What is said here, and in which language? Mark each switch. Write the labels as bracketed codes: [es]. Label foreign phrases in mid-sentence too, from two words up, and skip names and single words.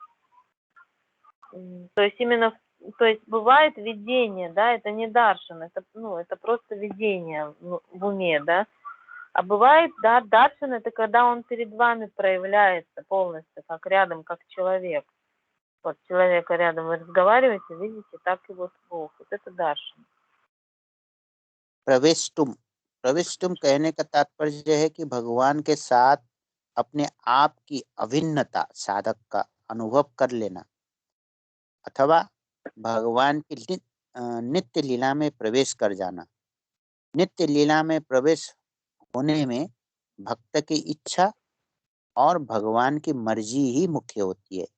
[ru] То есть именно, то есть бывает видение, да, это не даршан, это просто видение в уме, да. А бывает, да, даршан это когда он перед вами проявляется полностью, как рядом, как человек. Вот человека рядом вы разговариваете, видите, так и вот Бог. Вот это даршан. [hi] प्रविष्टुम, प्रविष्टुम कहने का तात्पर्य है कि भगवान के साथ अपने आप की अभिन्नता साधक का अनुभव कर लेना, अथवा भगवान की नित्य लीला में प्रवेश कर जाना। नित्य लीला में प्रवेश होने में भक्त की इच्छा और भगवान की मर्जी ही मुख्य होती है।